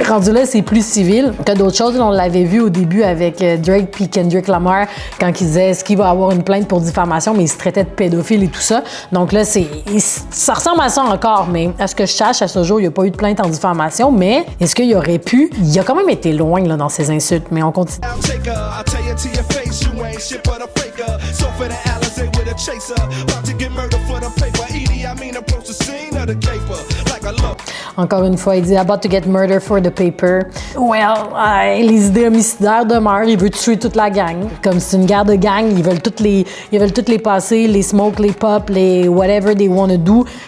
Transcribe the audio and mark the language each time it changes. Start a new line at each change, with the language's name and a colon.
French: Rendu là, c'est plus civil que d'autres choses. On l'avait vu au début avec Drake puis Kendrick Lamar quand il disait est-ce qu'il va avoir une plainte pour diffamation, mais il se traitait de pédophile et tout ça. Donc là, ça ressemble à ça encore, mais à ce que je sache, à ce jour, il n'y a pas eu de plainte en diffamation, mais est-ce qu'il y aurait pu? Il a quand même été loin là, dans ses insultes, mais on continue.
English: Face, you ain't shit but a faker. So for the Alizé with a chaser, about to get murdered for the paper. Edie, I mean, approach the scene of the caper like a love.
French: Encore une fois, il dit
English: about to get murdered for the paper.
French: Well, les idées homicidaires demeurent. Il veut tuer toute la gang. Comme c'est une guerre de gang, ils veulent toutes les passer, les smoke, les pop, les
English: whatever they wanna do.